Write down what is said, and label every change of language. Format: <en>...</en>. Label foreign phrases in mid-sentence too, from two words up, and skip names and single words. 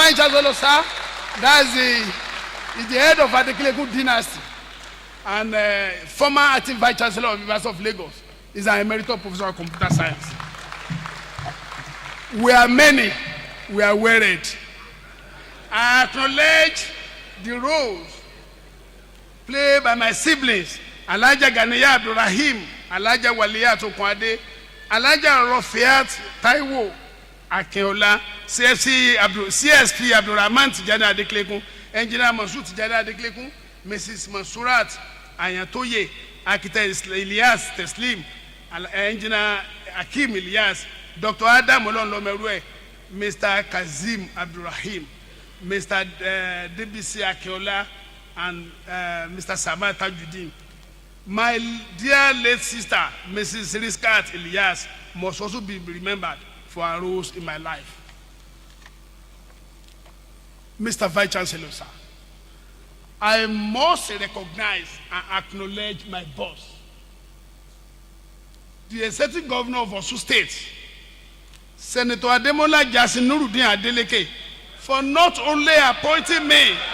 <en>Fine Chancellor, sir, is the head of ADEKILEKUN dynasty and former acting Vice Chancellor of the University of Lagos. Is an emeritus professor of computer science. We are many, we are worried. I acknowledge the roles played by my siblings, Alaja Ganiya Abdurrahim, Alaja Waliyat Okwade, Alaja Rofiat Taiwo Akintola, CSP Abdurrahman Tijani ADEKILEKUN, Engineer Mansur Tijani ADEKILEKUN, Mrs. Mansurat Ayantoye, Architect Elias Teslim, Engineer Akim Elias, Dr. Adam Olonlomerwe, Mr. Kazim Abdurrahim, Mr. DBC Akintola, and Mr. Samar Tajuddin. My dear late sister, Mrs. Riskat Elias, must also be remembered for her roles in my life. Mr. Vice Chancellor, sir, I must recognize and acknowledge my boss, the executive governor of Osun State, Senator Ademola Jasin Nuruddin Adeleke, for not only appointing me,</en>